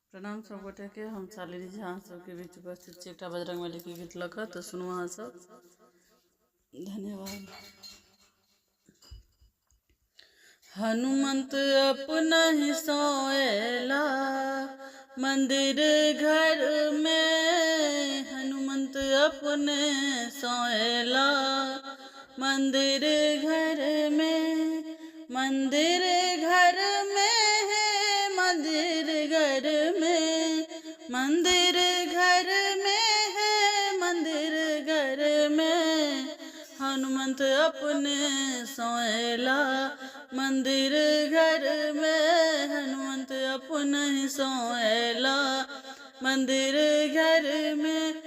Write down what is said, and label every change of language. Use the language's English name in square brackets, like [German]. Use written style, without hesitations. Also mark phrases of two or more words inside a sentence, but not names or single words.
[Maithili] प्रणाम सब गोटे के। हम शालिनी झा अहाँ सबके बीच उपस्थित छी एकटा बजरंगबली के गीत लऽ कऽ, तऽ सुनू अहाँ सब। धन्यवाद। [Bhojpuri] हनुमंत अपना ही सोएला मंदिर घर में, हनुमंत अपने सोएला मंदिर घर में, मंदिर घर में है, मंदिर घर में, मंदिर घर में है, मंदिर घर में, हनुमंत अपने सोएला मंदिर घर में, हनुमंत अपने ही सोएला मंदिर घर में।